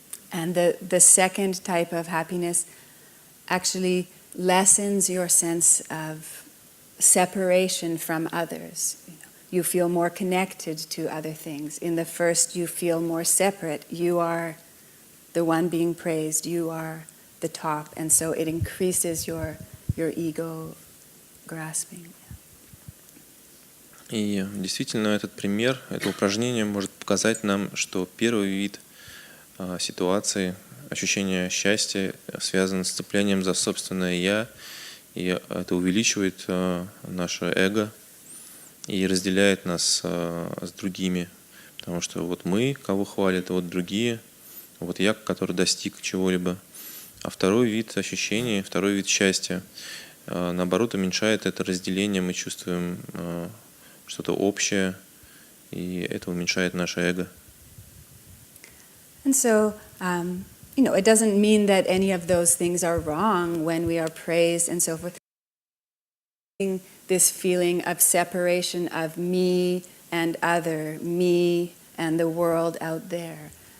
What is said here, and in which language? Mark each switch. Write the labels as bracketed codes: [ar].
[en] And the second type of happiness actually lessens your sense of separation from others. You feel more connected to other things. In the first, you feel more separate. You are the one being praised. You are the top, and so it increases your ego grasping. [ru] И действительно этот пример, это упражнение может показать нам, что первый вид ситуации, ощущение счастья связано с цеплением за собственное «я», и это увеличивает наше эго и разделяет нас с другими. Потому что вот мы, кого хвалят, а вот другие, вот я, который достиг чего-либо. А второй вид ощущений, второй вид счастья, наоборот, уменьшает это разделение, мы чувствуем что-то общее, и это уменьшает наше эго. [en] And so, it doesn't mean that any of those things are wrong when we are praised and so forth. This feeling of separation of me and other, me and the world out there.